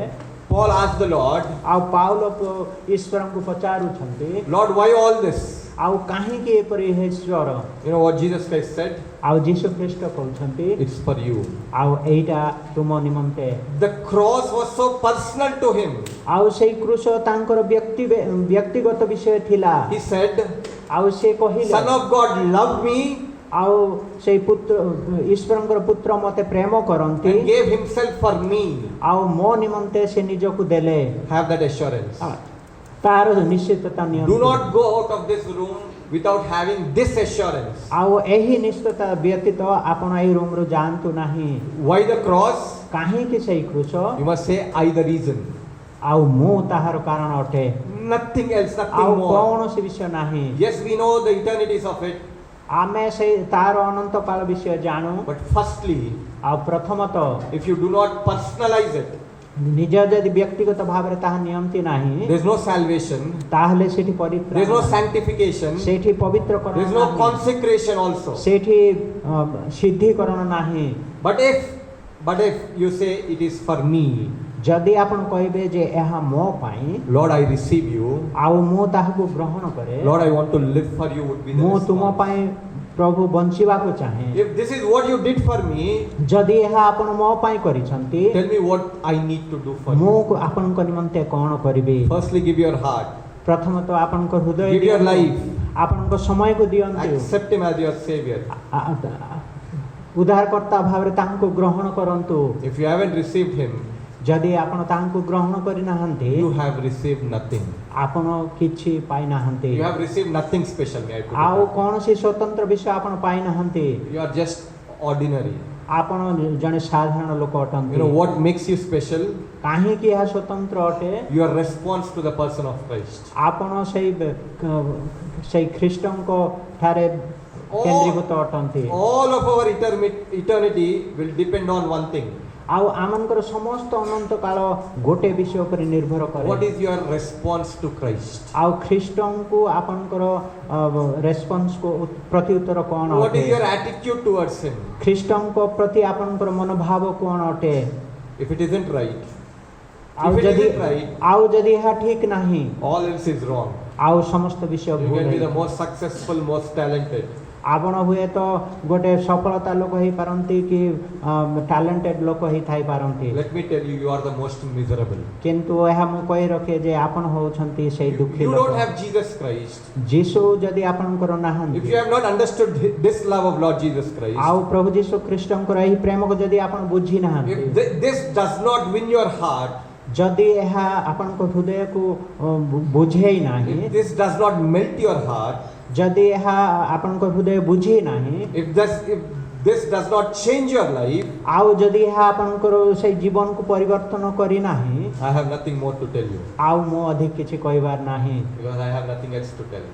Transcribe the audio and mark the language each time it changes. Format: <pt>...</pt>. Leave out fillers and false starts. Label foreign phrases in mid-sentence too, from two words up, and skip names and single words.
<en>Paul asked the Lord,</en> <or>ଆଉ ପାଉଲ ଈଶ୍ୱରଙ୍କୁ ପଚାରୁଛନ୍ତି</or> <en>Lord, why all this?</en> <or>ଆଉ କାହିଁକି ଏପରି ହେ ଈଶ୍ୱର?</or> <en>You know what Jesus Christ said?</en> <or>ଆଉ ଯୀଶୁ ଖ୍ରୀଷ୍ଟ କହୁଛନ୍ତି</or> <en>It's for you.</en> <or>ଆଉ ଏଇଟା ତୁମ ନିମନ୍ତେ।</or> <en>The cross was so personal to him.</en> <or>ଆଉ ସେଇ କୃଷ ତାଙ୍କର ବ୍ୟକ୍ତିଗତ ବିଷୟ ଥିଲା।</or> <en>He said,</en> <or>ଆଉ ସେ କହିଲେ</or> <en>Son of God loved me</en> <or>ଆଉ ସେଇ ପୁତ୍ର ଈଶ୍ୱରଙ୍କର ପୁତ୍ର ମତେ ପ୍ରେମ କରନ୍ତି</or> <en>and gave himself for me.</en> <or>ଆଉ ମୋ ନିମନ୍ତେ ସେ ନିଜକୁ ଦେଲେ।</or> <en>Have that assurance.</en> <or>ତାର ନିଶ୍ଚିତତା</or> <en>Do</en> <or>ନିଅନ୍ତୁ।</or> <en>not go out of this room without having this assurance.</en> <or>ଆଉ ଏହି ନିଶ୍ଚିତତା ବ୍ୟତୀତ ଆପଣ ଏହି ରୁମରୁ ଯାଆନ୍ତୁ ନାହିଁ।</or> <en>Why the cross?</en> <or>କାହିଁକି ସେଇ କୃଷ?</or> <en>You must say, I the reason.</en> <or>ଆଉ ମୁଁ ତାହାର କାରଣ ଅଟେ।</or> <en>Nothing else,</en> <or>ଆଉ</or> <en>nothing more.</en> <or>କୌଣସି ବିଷୟ ନାହିଁ।</or> <en>Yes, we know the eternities of it.</en> <or>ଆମେ ସେଇ ତାର ଅନନ୍ତ କାଳ ବିଷୟ ଜାଣୁ।</or> <en>But firstly,</en> <or>ଆଉ ପ୍ରଥମତଃ</or> <en>if you do not personalize it,</en> <or>ନିଜ ଯଦି ବ୍ୟକ୍ତିଗତ ଭାବରେ ତାହା ନିଅନ୍ତି ନାହିଁ</or> <en>there is no salvation,</en> <or>ତାହେଲେ ସେଠି</or> <en>there is no</en> <or>ପରିତ୍ରାଣ</or> <en>sanctification,</en> <or>ସେଠି ପବିତ୍ରକରଣ</or> <en>there is no</en> <or>ନାହିଁ।</or> <en>consecration also.</en> <or>ସେଠି ସିଦ୍ଧିକରଣ ନାହିଁ।</or> <en>But if you say it is for me,</en> <or>ଯଦି ଆପଣ କହିବେ ଯେ ଏହା ମୋ ପାଇଁ</or> <en>Lord, I receive you.</en> <or>ଆଉ ମୁଁ ତାହାକୁ ଗ୍ରହଣ କରେ</or> <en>Lord, I want to live for you would be the</en> <or>ମୁଁ ତୁମ</or> <en>response.</en> <or>ପାଇଁ ପ୍ରଭୁ ବଞ୍ଚିବାକୁ ଚାହେଁ।</or> <en>If this is what you did for me,</en> <or>ଯଦି ଏହା ଆପଣ ମୋ ପାଇଁ କରିଛନ୍ତି</or> <en>tell me what I need to do for</en> <or>ମୁଁ</or> <en>you.</en> <or>ଆପଣଙ୍କ ନିମନ୍ତେ କ'ଣ କରିବି?</or> <en>Firstly, give your heart.</en> <or>ପ୍ରଥମତଃ ଆପଣଙ୍କ ହୃଦୟ</or> <en>Give your</en> <or>ଦିଅନ୍ତୁ।</or> <en>life.</en> <or>ଆପଣଙ୍କ ସମୟକୁ ଦିଅନ୍ତୁ।</or> <en>Accept him as your savior.</en> <or>ଉଦ୍ଧାରକର୍ତ୍ତା ଭାବରେ ତାଙ୍କୁ ଗ୍ରହଣ କରନ୍ତୁ।</or> <en>If you haven't received him,</en> <or>ଯଦି ଆପଣ ତାଙ୍କୁ ଗ୍ରହଣ କରିନାହାନ୍ତି</or> <en>you have received nothing.</en> <or>ଆପଣ କିଛି ପାଇନାହାନ୍ତି।</or> <en>You have received nothing special. May I put it</en> <or>ଆଉ</or> <en>that way.</en> <or>କୌଣସି ସ୍ୱତନ୍ତ୍ର ବିଷୟ ଆପଣ ପାଇନାହାନ୍ତି।</or> <en>You are just ordinary.</en> <or>ଆପଣ ଜଣେ ସାଧାରଣ ଲୋକ</or> <en>You</en> <or>ଅଟନ୍ତି।</or> <en>know what makes you special?</en> <or>କାହିଁକି ଏହା ସ୍ୱତନ୍ତ୍ର ଅଟେ?</or> <en>Your response to the person of Christ.</en> <or>ଆପଣ ସେଇ ଖ୍ରୀଷ୍ଟଙ୍କ ଠାରେ କେନ୍ଦ୍ରୀଭୂତ ଅଟନ୍ତି।</or> <en>All of our eternity will depend on one thing.</en> <or>ଆଉ ଆମଙ୍କର ସମସ୍ତ ଅନନ୍ତ କାଳ ଗୋଟେ ବିଷୟ ଉପରେ ନିର୍ଭର କରେ।</or> <en>What is your response to Christ?</en> <or>ଆଉ ଖ୍ରୀଷ୍ଟଙ୍କୁ ଆପଣଙ୍କର ରେସ୍ପନ୍ସକୁ ପ୍ରତ୍ୟୁତ୍ତର କ'ଣ</or> <en>What</en> <or>ଅଟେ?</or> <en>is your attitude towards him?</en> <or>ଖ୍ରୀଷ୍ଟଙ୍କ ପ୍ରତି ଆପଣଙ୍କର ମନୋଭାବ କ'ଣ ଅଟେ?</or> <en>If it isn't right,</en> <or>ଆଉ</or> <en>if it</en> <or>ଯଦି</or> <en>isn't right,</en> <or>ଏହା ଠିକ୍ ନାହିଁ</or> <en>all else is wrong.</en> <or>ଆଉ ସମସ୍ତ ବିଷୟ</or> <en>You</en> <or>ଭୁଲ</or> <en>can be the</en> <or>ହେଇଛି।</or> <en>most successful, most talented.</en> <or>ଆପଣ ହୁଏତ ଗୋଟେ ସଫଳତା ଲୋକ ହେଇପାରନ୍ତି କି ଟ୍ୟାଲେଣ୍ଟେଡ୍ ଲୋକ ହେଇଥାଇପାରନ୍ତି,</or> <en>Let me tell you, you are the most miserable.</en> <or>କିନ୍ତୁ ଏହା ମୁଁ କହି ରଖେ ଯେ ଆପଣ ହେଉଛନ୍ତି ସେଇ ଦୁଃଖୀ</or> <en>You</en> <or>ଲୋକ।</or> <en>don't have Jesus Christ.</en> <or>ଯୀଶୁ ଯଦି ଆପଣଙ୍କର</or> <en>If</en> <or>ନାହାନ୍ତି</or> <en>you have not understood this love of Lord Jesus Christ,</en> <or>ଆଉ ପ୍ରଭୁ ଯୀଶୁ ଖ୍ରୀଷ୍ଟଙ୍କର ଏହି ପ୍ରେମକୁ ଯଦି ଆପଣ ବୁଝି ନାହାନ୍ତି,</or> <en>if this does not win your heart,</en> <or>ଯଦି ଏହା ଆପଣଙ୍କ ହୃଦୟକୁ ବୁଝେଇ ନାହିଁ,</or> <en>if this does not melt your heart,</en> <or>ଯଦି ଏହା ଆପଣଙ୍କ ହୃଦୟ ବୁଝି ନାହିଁ,</or> <en>if this does not change your life,</en> <or>ଆଉ ଯଦି ଏହା ଆପଣଙ୍କର ସେଇ ଜୀବନକୁ ପରିବର୍ତ୍ତନ କରିନାହିଁ,</or> <en>I have nothing more to tell you,</en> <or>ଆଉ ମୁଁ ଅଧିକ କିଛି କହିବାର ନାହିଁ,</or> <en>because I have nothing else to tell.</en>